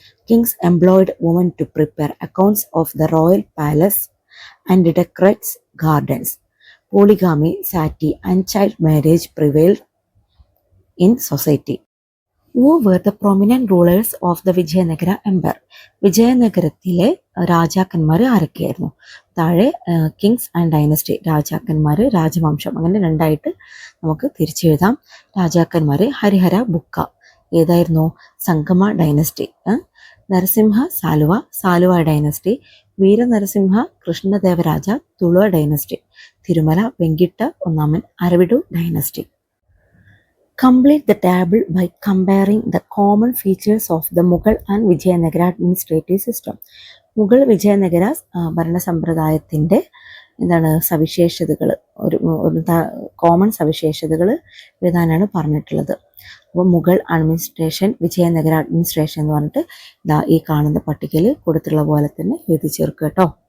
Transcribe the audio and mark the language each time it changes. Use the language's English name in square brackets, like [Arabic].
[English] Kings employed women to prepare accounts of the royal palace and decorate gardens. Polygamy, sati, and child marriage prevailed in society. Who were the prominent rulers of the Vijayanagara empire? [Malayalam] വിജയനഗരത്തിലെ രാജാക്കന്മാർ ആരൊക്കെയായിരുന്നു? താഴെ Kings and dynasty, രാജാക്കന്മാർ, രാജവംശം, അങ്ങനെ രണ്ടായിട്ട് നമുക്ക് തിരിച്ചെഴുതാം. രാജാക്കന്മാർ ഹരിഹര ബുക്ക, ഏതായിരുന്നു? സംഗമ dynasty. Narasimha Saluva dynasty. വീരനരസിംഹ കൃഷ്ണദേവരാജ Tuluva dynasty. Thirumala Venkata ഒന്നാമൻ അരവിഡു dynasty. [English] Complete the table by comparing the common features of the Mughal and Vijayanagara administrative system. [Malayalam] Mughal Vijayanagara ഭരണസമ്പ്രദായത്തിൻ്റെ സവിശേഷതകൾ, ഒരു കോമൺ സവിശേഷതകൾ എഴുതാനാണ് പറഞ്ഞിട്ടുള്ളത്. അപ്പോൾ മുഗൾ അഡ്മിനിസ്ട്രേഷൻ, വിജയനഗര അഡ്മിനിസ്ട്രേഷൻ എന്ന് പറഞ്ഞിട്ട് ഈ കാണുന്ന പട്ടികയിൽ കൊടുത്തുള്ള പോലെ തന്നെ എഴുതി ചേർക്കുക കേട്ടോ.